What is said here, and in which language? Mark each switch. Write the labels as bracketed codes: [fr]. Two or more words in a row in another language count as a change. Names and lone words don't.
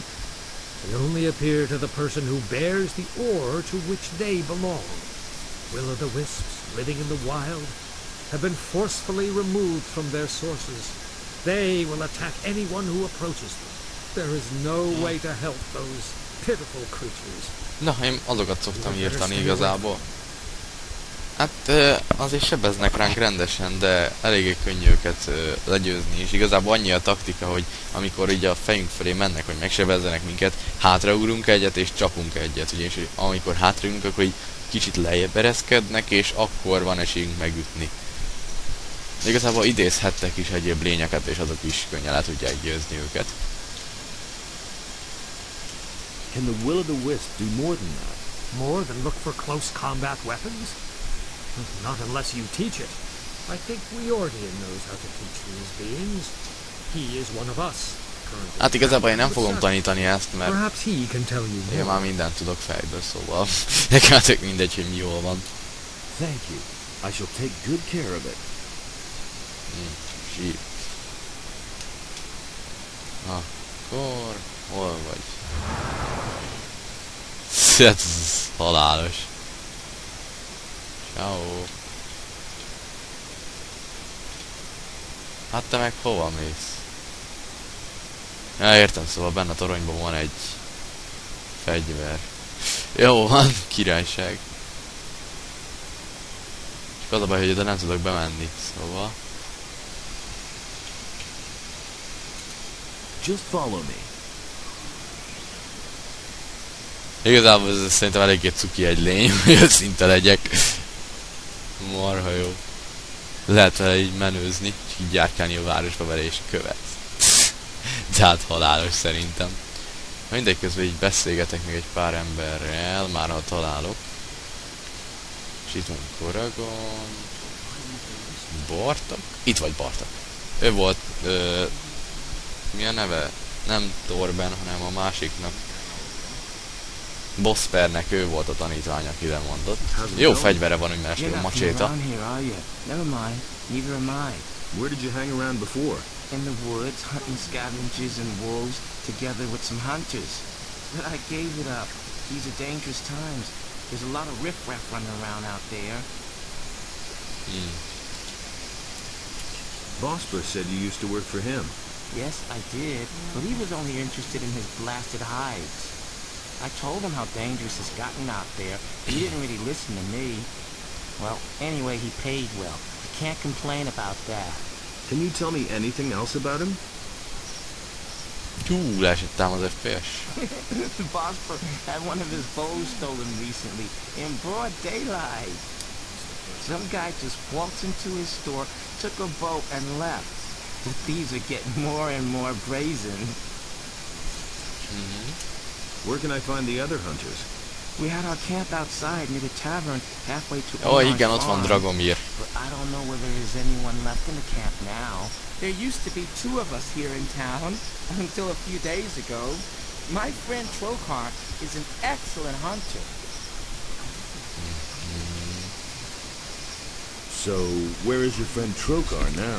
[en] They only appear to the person who bears the ore to which they belong. Will-o'-the-wisps living in the wild have been forcefully removed from their sources. They will attack anyone who approaches them. There is no way to help those pitiful creatures. [hu] Na, én azokat szoktam írtani igazából. Hát azért sebeznek ránk rendesen, de eléggé könnyű őket legyőzni, és igazából annyi a taktika, hogy amikor így a fejünk felé mennek, hogy megsebezzenek minket, hátraugrunk egyet és csapunk egyet, ugye, és amikor hátraugrunk, akkor így kicsit lejjebb ereszkednek, és akkor van esélyünk megütni. De igazából idézhettek is egyéb lényeket, és azok is könnyen le tudják győzni őket. [en] Can the will-o'-the-wisp do more than that? More than look for close combat weapons? Not unless you teach it. I think Riordan knows how to teach these beings. He is one of us. [hu] Hát igazából én nem fogom tanítani ezt, mert [en] Perhaps he can tell you [hu] én [en] more. [hu] már mindent tudok fejből, szóval nekem tök mindegy, hogy mi jól van. [en] Thank you. I shall take good care of it. [hu] Síp. Akkor... hol vagy? Ez halálos. Ciao. Hát te meg hova mész? Ja, értem, szóval benne a toronyban van egy fegyver. Jó van, királyság. Csak az a baj, hogy oda nem tudok bemenni, szóval... [en] Just follow me. [hu] Igazából ez szerintem eléggé cuki egy lény, hogy őszinte legyek. Marha jó. Lehet vele így menőzni, és így járkálni a városba vele és követ. De hát halálos szerintem. Mindegy, közben így beszélgetek még egy pár emberrel, már ha találok. És itt van Koragon. Bartak? Itt vagy Bartak. Ő volt, mi a neve? Nem Torben, hanem a másiknak. Bosspernek ő volt a tanítvány, aki lemondott. Jó fegyvere van, úgy mert a macséta. [en] Never mind, neither am I. Where did you hang around before? In the woods, hunting scavengers and wolves, together with some hunters. But I gave it up. These are dangerous times. There's a lot of riffraff running around out there. Vosper said you used to work for him. Yes, I did, but he was only interested in his blasted hides. I told him how dangerous it's gotten out there, but he didn't really listen to me. Well, anyway, he paid well. I can't complain about that. Can you tell me anything else about him? [hu] Leesett az FPS. [en] Vosper had one of his bows stolen recently, in broad daylight. Some guy just walked into his store, took a bow, and left. The thieves are getting more and more brazen. Where can I find the other hunters? We had our camp outside near the tavern, halfway to Oh, Omar's [hu] igen, ott van [en] farm. Dragomir. But I don't know whether there's anyone left in the camp now. There used to be 2 of us here in town, until a few days ago. My friend Trokar is an excellent hunter. So, where is your friend Trokar now?